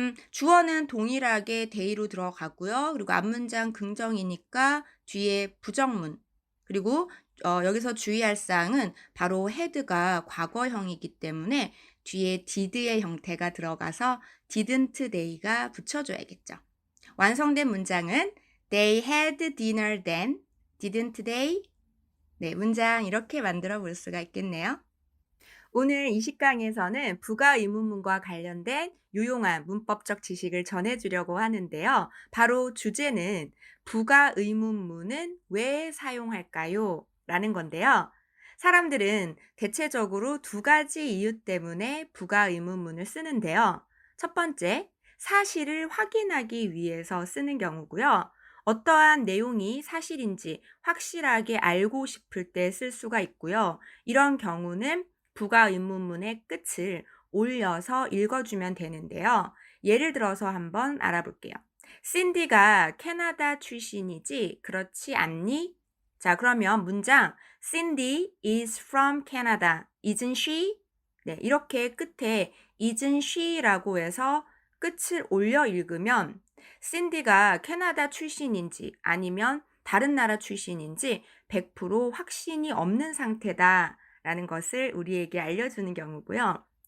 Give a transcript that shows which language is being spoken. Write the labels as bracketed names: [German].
[Korean] 주어는 동일하게 they로 들어가고요. 그리고 앞문장 긍정이니까 뒤에 부정문. 그리고 여기서 주의할 사항은 바로 had가 과거형이기 때문에 뒤에 did의 형태가 들어가서 [English] didn't they [Korean] 가 붙여줘야겠죠. 완성된 문장은 [English] They had dinner then, didn't they? [Korean] 네, 문장 이렇게 만들어 볼 수가 있겠네요. 오늘 이 식강에서는 부가 의문문과 관련된 유용한 문법적 지식을 전해주려고 하는데요. 바로 주제는 부가 의문문은 왜 사용할까요? 라는 건데요. 사람들은 대체적으로 두 가지 이유 때문에 부가 의문문을 쓰는데요. 첫 번째, 사실을 확인하기 위해서 쓰는 경우고요. 어떠한 내용이 사실인지 확실하게 알고 싶을 때 쓸 수가 있고요. 이런 경우는 부가 의문문의 끝을 올려서 읽어주면 되는데요. 예를 들어서 한번 알아볼게요. 신디가 캐나다 출신이지 그렇지 않니? 자, 그러면 문장 [English] Cindy is from Canada. Isn't she? [Korean] 네, 이렇게 끝에 [English] isn't she [Korean] 라고 해서 끝을 올려 읽으면 신디가 캐나다 출신인지 아니면 다른 나라 출신인지 100% 확신이 없는 상태다라는 것을 우리에게 알려주는 경우고요.